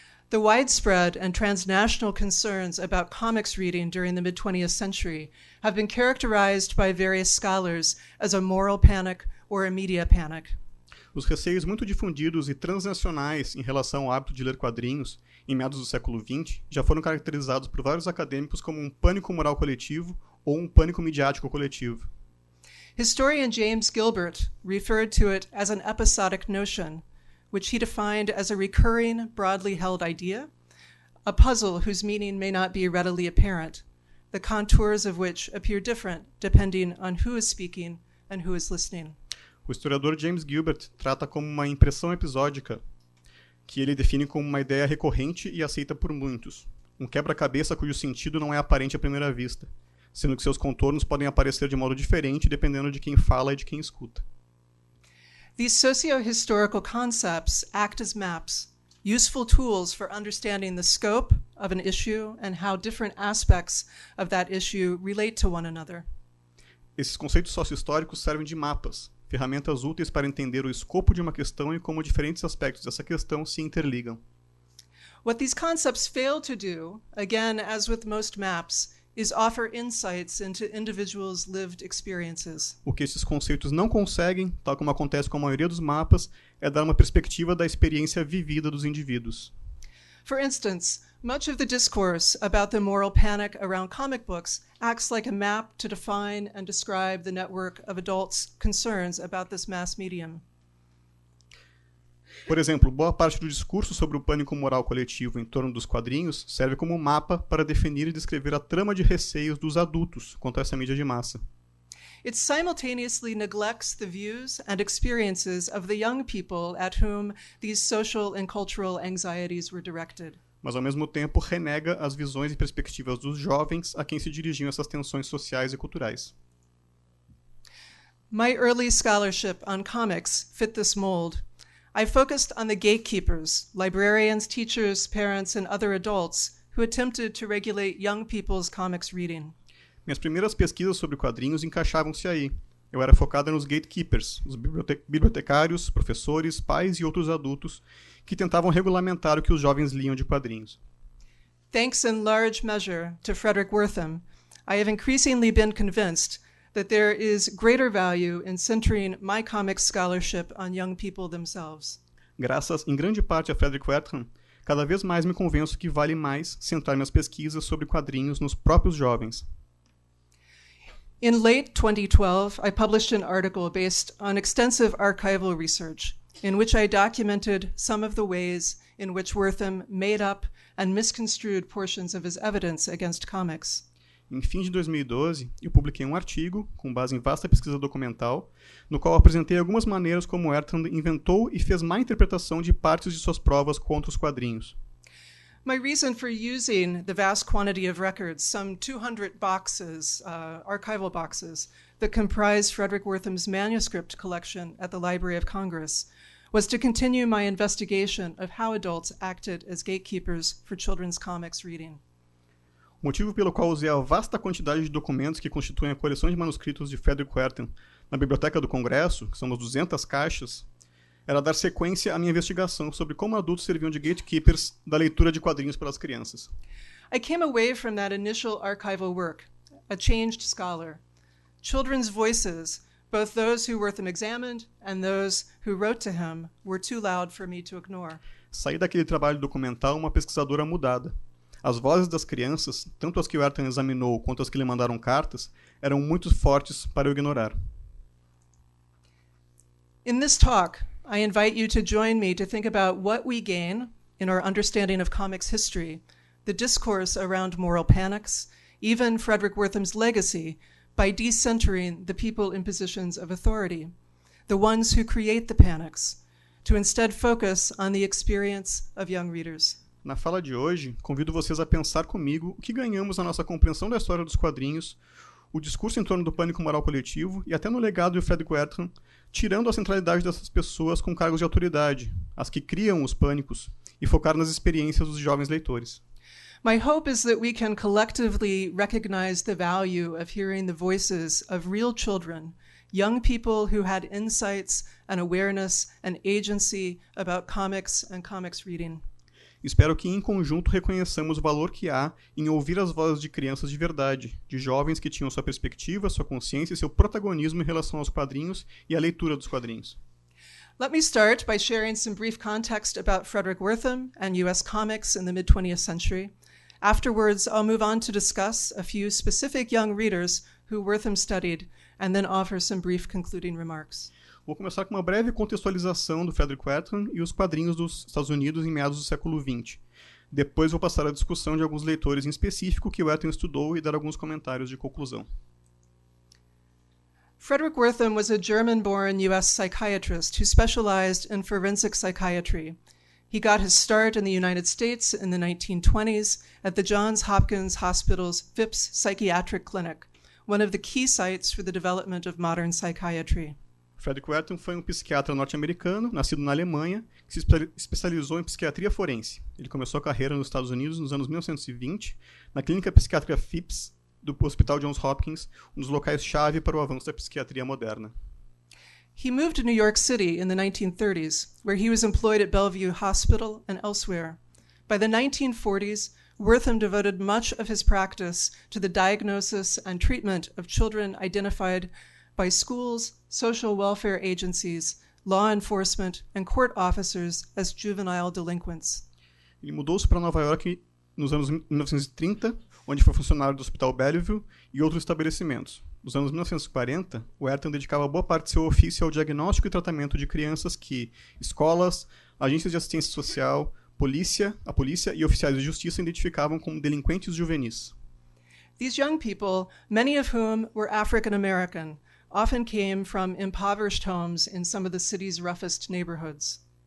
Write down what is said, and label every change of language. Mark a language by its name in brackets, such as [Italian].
[English] The widespread and transnational concerns about comics reading during the mid-20th century have been characterized by various scholars as a moral panic or a media panic. [Portuguese] Os receios muito difundidos e transnacionais em relação ao hábito de ler quadrinhos, em meados do século XX, já foram caracterizados por vários acadêmicos como um pânico moral coletivo ou um pânico midiático coletivo. [English] Historian James Gilbert referred to it as an episodic notion, which he defined as a recurring, broadly held idea, a puzzle whose meaning may not be readily apparent, the contours of which appear different depending on who is speaking and who is listening. [Portuguese] O historiador James Gilbert trata como uma impressão episódica, que ele define como uma ideia recorrente e aceita por muitos, um quebra-cabeça cujo sentido não é aparente à primeira vista, sendo que seus contornos podem aparecer de modo diferente dependendo de quem fala e de quem escuta. [English] These socio-historical concepts act as maps, useful tools for understanding the scope of an issue and how different aspects of that issue relate to one another. [Portuguese] Esses conceitos socio-históricos servem de mapas, ferramentas úteis para entender o escopo de uma questão e como diferentes aspectos dessa questão se interligam. [English] What these concepts fail to do, again as with most maps, is offer insights into individuals' lived experiences. [Portuguese] O que esses conceitos não conseguem, tal como acontece com a maioria dos mapas, é dar uma perspectiva da experiência vivida dos indivíduos. [English] For instance, much of the discourse about the moral panic around comic books acts like a map to define and describe the network of adults' concerns about this mass medium. [Portuguese] Por exemplo, boa parte do discurso sobre o pânico moral coletivo em torno dos quadrinhos serve como mapa para definir e descrever a trama de receios dos adultos quanto a essa mídia de massa. [English] It simultaneously neglects the views and experiences of the young people at whom these social and cultural anxieties were directed. [Portuguese] mas ao mesmo tempo renega as visões e perspectivas dos jovens a quem se dirigiam essas tensões sociais e culturais. [English] My early scholarship on comics fit this mold. I focused on the gatekeepers, librarians, teachers, parents, and other adults who attempted to regulate young people's comics reading. [Portuguese] Minhas primeiras pesquisas sobre quadrinhos encaixavam-se aí. Eu era focada nos gatekeepers, os bibliotecários, professores, pais e outros adultos que tentavam regulamentar o que os jovens liam de quadrinhos. [English] Thanks in large measure to Fredric Wertham, I have increasingly been convinced that there is greater value in centering my comics scholarship on young people themselves. [Portuguese] Graças, em grande parte, a Fredric Wertham, cada vez mais me convenço que vale mais centrar minhas pesquisas sobre quadrinhos nos próprios jovens. [English] In late 2012, I published an article based on extensive archival research in which I documented some of the ways in which Wertham made up and misconstrued portions of his evidence against comics. [Portuguese] Em fim de 2012, eu publiquei um artigo, com base em vasta pesquisa documental, no qual apresentei algumas maneiras como Wertham inventou e fez má interpretação de partes de suas provas contra os quadrinhos. [English] My reason for using the vast quantity of records, some 200 boxes, archival boxes, that comprise Fredric Wertham's manuscript collection at the Library of Congress, was to continue my investigation of how adults acted as gatekeepers for children's comics reading. [Portuguese] O motivo pelo qual usei a vasta quantidade de documentos que constituem a coleção de manuscritos de Fredric Wertham na Biblioteca do Congresso, que são umas 200 caixas, era dar sequência à minha investigação sobre como adultos serviam de gatekeepers da leitura de quadrinhos para as crianças. [English] I came away from that initial archival work, a changed scholar. Children's voices, both those who Wertham examined and those who wrote to him, were too loud for me to ignore. [Portuguese] Saí daquele trabalho documental uma pesquisadora mudada. As vozes das crianças, tanto as que Wertham examinou quanto as que lhe mandaram cartas, eram muito fortes para eu ignorar. [English] In this talk, I invite you to join me to think about what we gain in our understanding of comics history, the discourse around moral panics, even Fredric Wertham's legacy, by decentering the people in positions of authority, the ones who create the panics, to instead focus on the experience of young readers. [Portuguese] Na fala de hoje, convido vocês a pensar comigo o que ganhamos na nossa compreensão da história dos quadrinhos, o discurso em torno do pânico moral coletivo e até no legado de Fredric Wertham, tirando a centralidade dessas pessoas com cargos de autoridade, as que criam os pânicos, e focar nas experiências dos jovens leitores. [English] My hope is that we can collectively recognize the value of hearing the voices of real children, young people who had insights and awareness and agency about comics and comics reading. [Portuguese] Espero que, em conjunto, reconheçamos o valor que há em ouvir as vozes de crianças de verdade, de jovens que tinham sua perspectiva, sua consciência e seu protagonismo em relação aos quadrinhos e à leitura dos quadrinhos. [English] Let me start by sharing some brief context about Fredric Wertham and U.S. comics in the mid-20th century. Afterwards, I'll move on to discuss a few specific young readers who Wertham studied, and then offer some brief concluding remarks. [Portuguese] Vou começar com uma breve contextualização do Fredric Wertham e os quadrinhos dos Estados Unidos em meados do século XX. Depois vou passar a discussão de alguns leitores em específico que Wertham estudou e dar alguns comentários de conclusão. [English] Fredric Wertham was a German-born U.S. psychiatrist who specialized in forensic psychiatry. He got his start in the United States in the 1920s at the Johns Hopkins Hospital's Phipps Psychiatric Clinic, one of the key sites for the development of modern psychiatry. [Portuguese] Fredric Wertham foi um psiquiatra norte-americano, nascido na Alemanha, que se especializou em psiquiatria forense. Ele começou a carreira nos Estados Unidos nos anos 1920, na clínica psiquiátrica Phipps do Hospital Johns Hopkins, um dos locais-chave para o avanço da psiquiatria moderna. [English] He moved to New York City in the 1930s, where he was employed at Bellevue Hospital and elsewhere. By the 1940s, Wertham devoted much of his practice to the diagnosis and treatment of children identified by schools, social welfare agencies, law enforcement, and court officers as juvenile delinquents. [Portuguese] Ele mudou-se para Nova York nos anos 1930, onde foi funcionário do Hospital Bellevue e outros estabelecimentos. Nos anos 1940, Wertham dedicava boa parte de seu ofício ao diagnóstico e tratamento de crianças que escolas, agências de assistência social, a polícia e oficiais de justiça identificavam como delinquentes juvenis. [English] These young people, many of whom were African American, often came from impoverished homes in some of the city's roughest neighborhoods.